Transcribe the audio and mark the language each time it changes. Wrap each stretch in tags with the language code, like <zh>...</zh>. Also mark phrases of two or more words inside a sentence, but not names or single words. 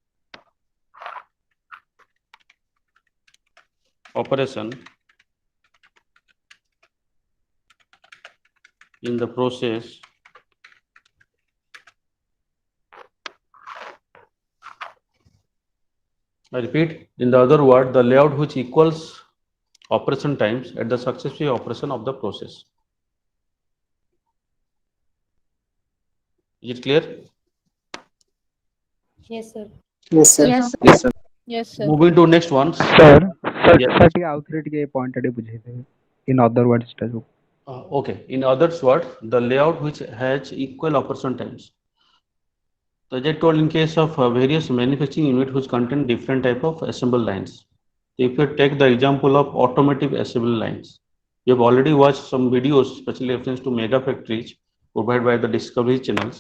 <en>operation in the process I repeat, in the other word, the layout which equals operation times at the successive operation of the process. Is it clear? Yes, sir. Yes, sir. Yes, sir. Yes, sir. Yes, sir. Moving to next ones. Sir, Yes.</en> <or>sir ଟିକେ ଆଉଥରେ ଟିକେ point ଟା ଟିକେ ବୁଝେଇଦେବେ</or> <en>in other words</en> <or>ଟା ଯୋଉ</or> <en>Okay. In other words, the layout which has equal operation times. So as I told, in case of various manufacturing unit which contain different type of assembly lines. If you take the example of automotive assembly lines, you have already watched some videos, especially reference to mega factories provided by the Discovery channels.</en>